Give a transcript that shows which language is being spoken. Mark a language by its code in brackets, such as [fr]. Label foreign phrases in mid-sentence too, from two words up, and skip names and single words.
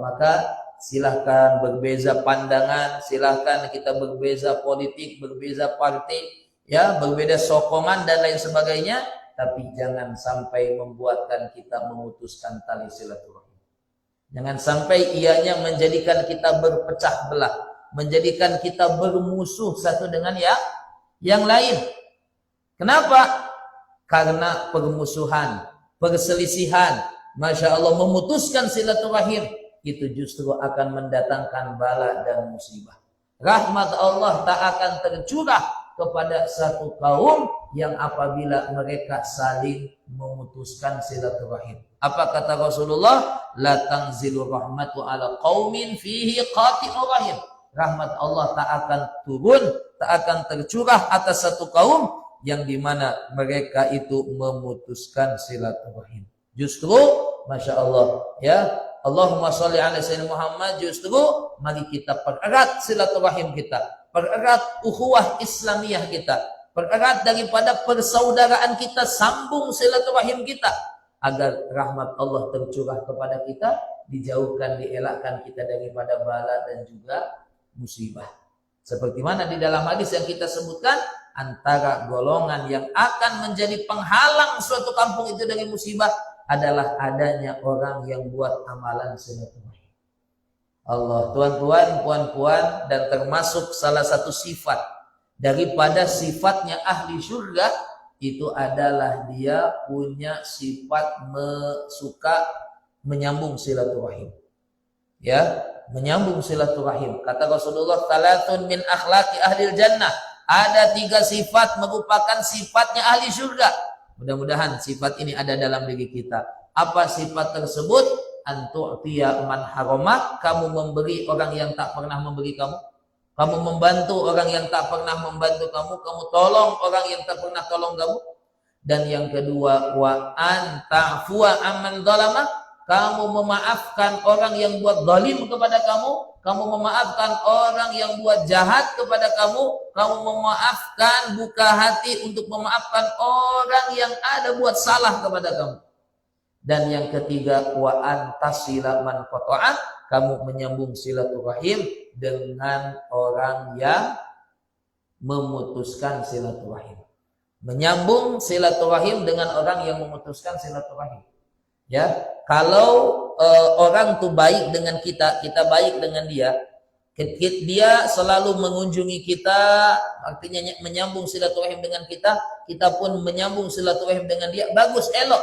[ms] Maka silahkan berbeza pandangan, silahkan kita berbeza politik, berbeza partai, ya, berbeda sokongan dan lain sebagainya, tapi jangan sampai membuatkan kita memutuskan tali silaturahim. Jangan sampai ianya menjadikan kita berpecah belah, menjadikan kita bermusuh satu dengan yang lain. Kenapa? Karena permusuhan, perselisihan, [ar] ما شاء الله, [ms] memutuskan silaturahim itu justru akan mendatangkan bala dan musibah. Rahmat Allah tak akan tercurah kepada satu kaum yang apabila mereka saling memutuskan silaturahim. Apa kata Rasulullah? [ar] لا تنزل الرحمة على قوم فيهم قاطع رحم. [ms] Rahmat Allah tak akan turun, tak akan tercurah atas satu kaum yang dimana mereka itu memutuskan silaturahim. Justru, [ar] ما شاء الله, [ms] ya, [ar] اللهم صل على سيدنا محمد, [ms] justru mari kita pererat silaturahim kita, pererat ukhuwah Islamiyah kita, pererat daripada persaudaraan kita, sambung silaturahim kita, agar rahmat Allah tercurah kepada kita, dijauhkan, dielakkan kita daripada bala dan juga musibah. Seperti mana di dalam hadis yang kita sebutkan, antara golongan yang akan menjadi penghalang suatu kampung itu dari musibah adalah adanya orang yang buat amalan silaturahim. Allah, tuan-tuan, puan-puan, dan termasuk salah satu sifat daripada sifatnya ahli surga itu adalah dia punya sifat suka menyambung silaturahim. Ya, menyambung silaturahim. Kata Rasulullah, [ar] "ثلاث من أخلاق أهل الجنة." [ms] Ada 3 sifat merupakan sifatnya ahli surga. Mudah-mudahan sifat ini ada dalam diri kita. Apa sifat tersebut? [ar] أن تعطي من حرمك, [ms] kamu memberi orang yang tak pernah memberi kamu. Kamu membantu orang yang tak pernah membantu kamu. Kamu tolong orang yang tak pernah tolong kamu. Dan yang kedua, [ar] وأن تعفو عمن ظلم, [ms] kamu memaafkan orang yang buat zalim kepada kamu. Kamu memaafkan orang yang buat jahat kepada kamu. Kamu memaafkan, buka hati untuk memaafkan orang yang ada buat salah kepada kamu. Dan yang ketiga, [ar] وأن تصل من قطع, [ms] kamu menyambung silaturahim dengan orang yang memutuskan silaturahim. Menyambung silaturahim dengan orang yang memutuskan silaturahim. Ya, kalau orang tuh baik dengan kita, kita baik dengan dia, dia selalu mengunjungi kita, artinya menyambung silaturahim dengan kita, kita pun menyambung silaturahim dengan dia, bagus, elok.